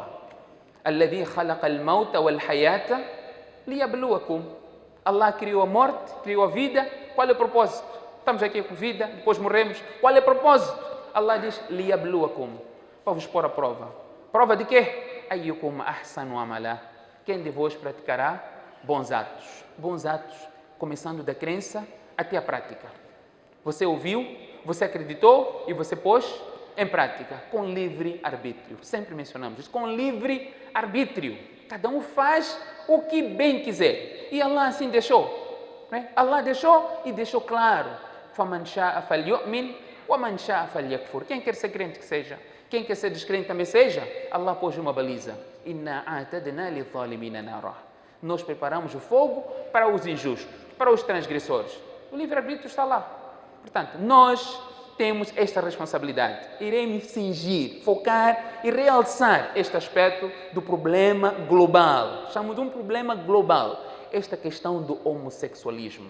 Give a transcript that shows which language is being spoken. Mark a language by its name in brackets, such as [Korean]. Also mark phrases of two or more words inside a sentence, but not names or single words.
[Arabic] الذي خلق الموت والحياة ليبلوكم. [Portuguese] Allah criou a morte, criou a vida. Qual é o propósito? Estamos aqui com vida, depois morremos. Qual é o propósito? Allah diz liyabluwakum, para vos pôr à prova. Prova de quê? [Arabic] أيكم أحسن عملا. [Portuguese] Quem de vós praticará bons atos. Bons atos, começando da crença até a prática. Você ouviu, você acreditou e você pôs em prática, com livre arbítrio. Sempre mencionamos isso, com livre arbítrio. Cada um faz o que bem quiser. E Allah assim deixou. Né? Allah deixou e deixou claro. [Arabic] فَمَنْ شَاءَ فَلْيُؤْمِنْ وَمَنْ شَاءَ فَلْيَكْفُرْ. [Portuguese] Quem quer ser crente que seja. Quem quer ser descrente também seja. Allah pôs uma baliza. [Arabic] إِنَّا أَعْتَدْنَا لِلظَّالِمِينَ نَارًا. [Portuguese] Nós preparamos o fogo para os injustos, para os transgressores. O livre-arbítrio está lá. Portanto, nós temos esta responsabilidade. Iremos cingir, focar e realçar este aspecto do problema global. Chamamos de um problema global. Esta questão do homossexualismo.